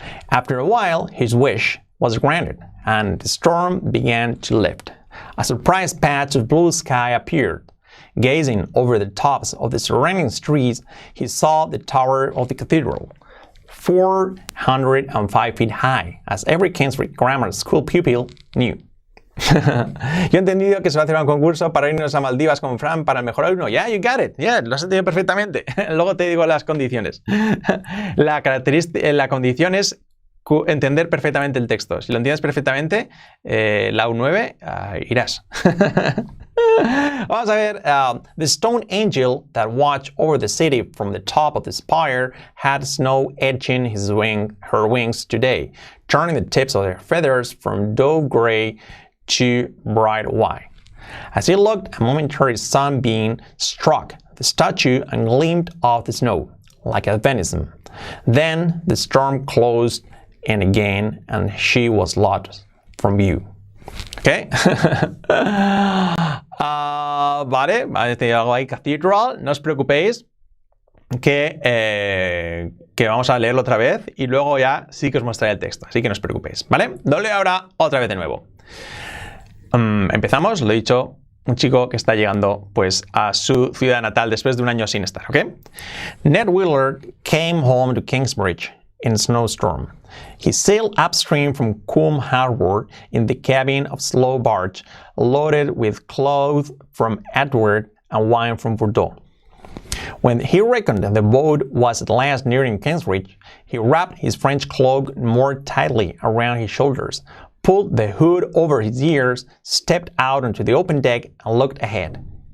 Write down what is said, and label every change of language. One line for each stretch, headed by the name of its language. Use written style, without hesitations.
English: After a while, his wish was granted, and the storm began to lift. A surprise patch of blue sky appeared. Gazing over the tops of the surrounding trees, he saw the tower of the cathedral, 405 feet high, as every Cambridge Grammar School pupil knew.
Spanish: Yo he entendido que se va a hacer un concurso para irnos a Maldivas con Fran para el mejor alumno.
English: Yeah, you got it.
Spanish: Yeah, lo has entendido perfectamente. Luego te digo las condiciones. La condición es entender perfectamente el texto. Si lo entiendes perfectamente, la U9, irás. Vamos a ver.
English: The stone angel that watched over the city from the top of the spire had snow edging her wings today, turning the tips of their feathers from dove gray to bright white. As he looked, a momentary sunbeam struck the statue and gleamed off the snow like a venison. Then the storm closed in again, and she was lost from view. ¿Ok?
Spanish: Vale, algo ahí, cathedral, no os preocupéis que vamos a leerlo otra vez y luego ya sí que os mostraré el texto, así que no os preocupéis, ¿vale? Lo leo ahora otra vez de nuevo. Empezamos, lo he dicho, un chico que está llegando pues a su ciudad natal después de un año sin estar, ¿ok?
English: Ned Wheeler came home to Kingsbridge in a snowstorm. He sailed upstream from Combe Harbor in the cabin of a slow barge loaded with clothes from Antwerp and wine from Bordeaux. When he reckoned the boat was at last nearing Kingsbridge, he wrapped his French cloak more tightly around his shoulders, pulled the hood over his ears, stepped out onto the open deck, and looked ahead.